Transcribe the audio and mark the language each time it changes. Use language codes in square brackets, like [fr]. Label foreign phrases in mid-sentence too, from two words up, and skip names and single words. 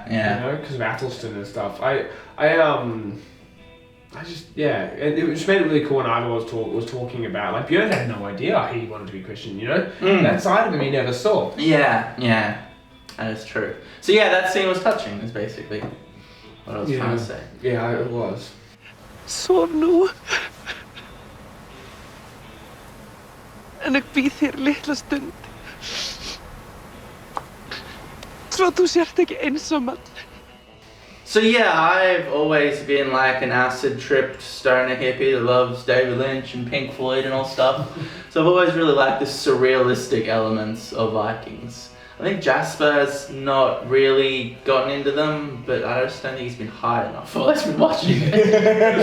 [en] You know, because of Athelstan and stuff. I just, and it just made it really cool when Ivar was talking about, like, Bjorn had no idea he wanted to be Christian, you know? That side of him he never saw. Yeah. That is true. So that scene was touching, is basically what I was trying to say. Yeah, it was. [is] Sov nú. En ég býð þér litla stund. Svo þú sért ekki einsamall. [en] So I've always been like an acid-tripped stoner hippie that loves David Lynch and Pink Floyd and all stuff. So I've always really liked the surrealistic elements of Vikings. I think Jasper has not really gotten into them, but I just don't think he's been high enough while he's been watching it.